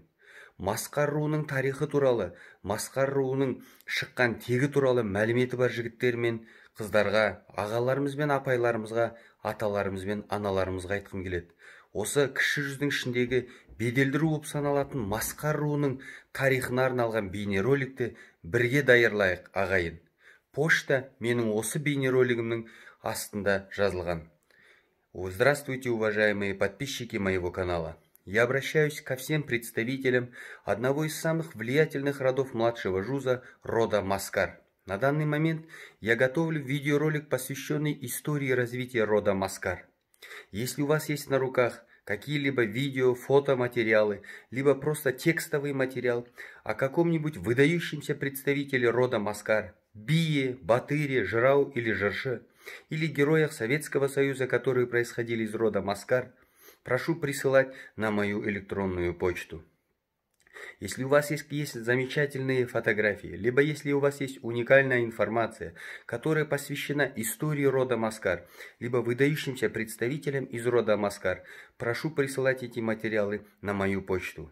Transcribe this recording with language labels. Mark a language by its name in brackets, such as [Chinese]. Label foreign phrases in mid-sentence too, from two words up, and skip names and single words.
[Kazakh] Масқар руының тарихы туралы, Масқар руының шыққан тегі туралы мәліметі бар жігіттер мен қыздарға, ағаларымыз бен апайларымызға, аталарымыз бен аналарымызға айтқым келеді. Осы кіші жүздің ішіндегі беделді ру болып саналатын Масқар руының тарихына арналған бейнероликті бірге даярлайық, ағайын. Почта менің осы бейнеролигімнің астында жазылған. [Russian] Здравствуйте, уважаемые подписчики моего канала. Я обращаюсь ко всем представителям одного из самых влиятельных родов младшего жуза, рода Маскар. На данный момент я готовлю видеоролик, посвященный истории развития рода Маскар. Если у вас есть на руках какие-либо видео, фотоматериалы, либо просто текстовый материал о каком-нибудь выдающемся представителе рода Маскар, бие, батыре, жырау или жыршы, или героях Советского Союза, которые происходили из рода Маскар, прошу присылать на мою электронную почту. Если у вас есть замечательные фотографии, либо если у вас есть уникальная информация, которая посвящена истории рода Маскар, либо выдающимся представителям из рода Маскар, прошу присылать эти материалы на мою почту.